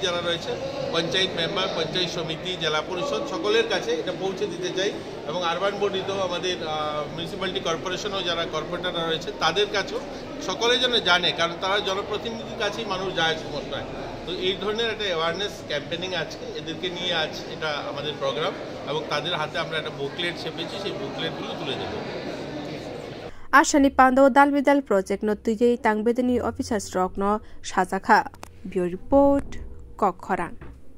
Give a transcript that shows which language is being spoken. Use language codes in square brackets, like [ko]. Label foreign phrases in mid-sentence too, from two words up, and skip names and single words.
[bn] যারা রয়েছে পঞ্চায়েত মেম্বার পঞ্চায়েত সমিতি জেলা পরিষদ সকলের কাছে এটা পৌঁছে দিতে চাই এবং [en] urban bodyteo [bn] আমাদের মিউনিসিপ্যালিটি কর্পোরেশনও যারা কর্পোরেটররা রয়েছে তাদের কাছেও সকলে যেন জানে কারণ তারা জনপ্রতিনিধির কাছেই মানুষ যায় সমস্যায় তো এই ধরনের একটা [en] awareness campaigning [bn] আছে এদেরকে নিয়ে আজ এটা আমাদের প্রোগ্রাম এবং তাদের হাতে আমরা একটা বুকলেট ছেপেছি সেই বুকলেটগুলো তুলে দেব [trp] Ashani pando dalbidal project no tujei tangbedeni officers rok no sajaka. [en] Bureau report [trp] Kokkhorang.